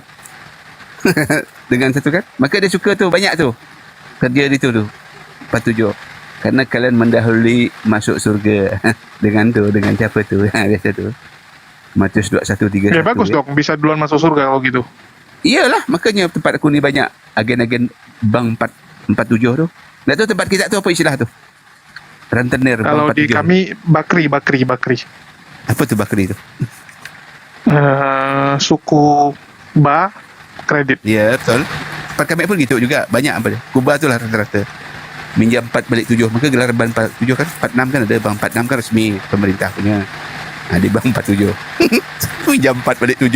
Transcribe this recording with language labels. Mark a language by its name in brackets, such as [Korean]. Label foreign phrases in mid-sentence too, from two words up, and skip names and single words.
[Malay] Dengan satu kan? Maka dia suka tu, banyak tu. Kerja dia tu 47. [Indonesian] Karena kalian mendahului masuk surga. [Malay] Dengan siapa tu? Biasa tu. Matius 21:31. [Indonesian] Ya bagus dong, bisa duluan masuk surga kalau gitu. [Malay] Iyalah, makanya tempat aku ni banyak agen-agen bank 47 tu. Dah tu tempat kita tu apa istilah tu? Rentenir Kalau bank di 47. kami bakri. Apa tu bakri tu? Suku Ba kredit. Ya, betul. Tempat kami pun gitu juga. Banyak apa dia. Kubah tu lah rata-rata. Minjam 4 balik 7. Maka gelar bank 47 kan 46 kan ada. Bank 46 kan resmi pemerintah punya. Di bank 47. Minjam 4 balik 7.